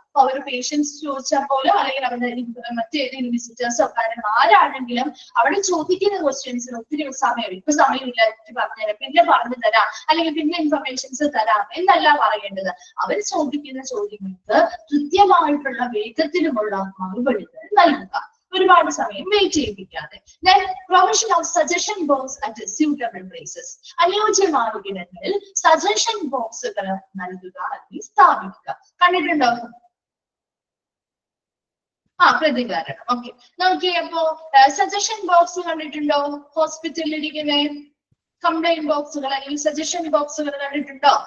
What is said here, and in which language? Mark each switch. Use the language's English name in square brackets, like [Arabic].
[Malayalam] അപ്പൊ അവർ പേഷ്യൻസ് ചോദിച്ചാൽ പോലും അല്ലെങ്കിൽ അവരുടെ മറ്റേതെങ്കിലും വിസിറ്റേഴ്സോ കാര്യങ്ങൾ ആരാണെങ്കിലും അവിടെ ചോദിക്കുന്ന ക്വസ്റ്റ്യൻസിന് ഒത്തിരി സമയം, ഇപ്പൊ സമയമില്ല പറഞ്ഞുതരാം, പിന്നെ പറഞ്ഞു തരാം അല്ലെങ്കിൽ പിന്നെ ഇൻഫർമേഷൻസ് തരാം എന്നല്ല പറയേണ്ടത്. അവർ ചോദിക്കുന്ന ചോദ്യങ്ങൾക്ക് കൃത്യമായിട്ടുള്ള വേഗത്തിലുമുള്ള മറുപടികൾ നൽകുക, ഒരുപാട് സമയം wait ചെയ്യിപ്പിക്കാതെ. [English] Then provision of suggestion box at suitable places. [Malayalam] അനുയോജ്യമായ ഇടങ്ങളിൽ സജഷൻ ബോക്സുകൾ നൽകുക അല്ലെങ്കിൽ സ്ഥാപിക്കുക. കണ്ടിട്ടുണ്ടോ? പ്രതികാരം. ഓക്കെ, നോക്കി. അപ്പോ സജഷൻ ബോക്സ് കണ്ടിട്ടുണ്ടോ? ഹോസ്പിറ്റലിൽ ഇരിക്കുന്ന കംപ്ലൈന്റ് ബോക്സുകൾ അല്ലെങ്കിൽ സജഷൻ ബോക്സുകൾ കണ്ടിട്ടുണ്ടോ?